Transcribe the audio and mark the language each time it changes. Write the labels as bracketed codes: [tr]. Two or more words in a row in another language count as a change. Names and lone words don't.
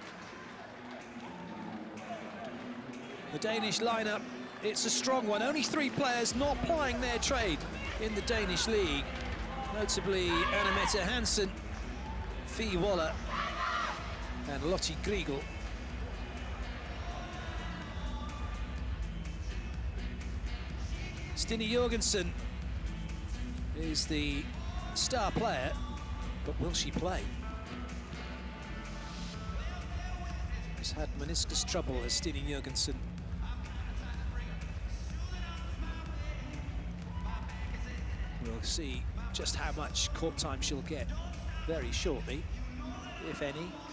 [en] The Danish lineup, it's a strong one. Only 3 players not plying their trade in the Danish league. Notably Annemette Hansen, Fie Waller and Lotte Griegel. Stine Jørgensen is the star player, but will she play? She's had meniscus trouble as Stine Jørgensen. We'll see just how much court time she'll get very shortly, if any.